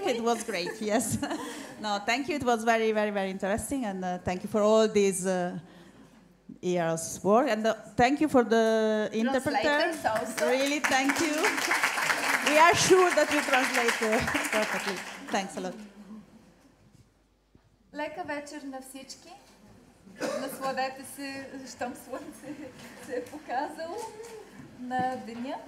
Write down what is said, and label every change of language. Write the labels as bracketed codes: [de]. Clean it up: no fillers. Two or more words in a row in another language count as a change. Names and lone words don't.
[en] It was great, yes. No, thank you. It was very, very, very interesting. And thank you for all these years' work. And thank you for the interpreter. Really, thank you. We are sure that you translate perfectly. Thanks a lot. [bg] Лека вечер на всички. Насладете се, щом слънце се е показало на деня.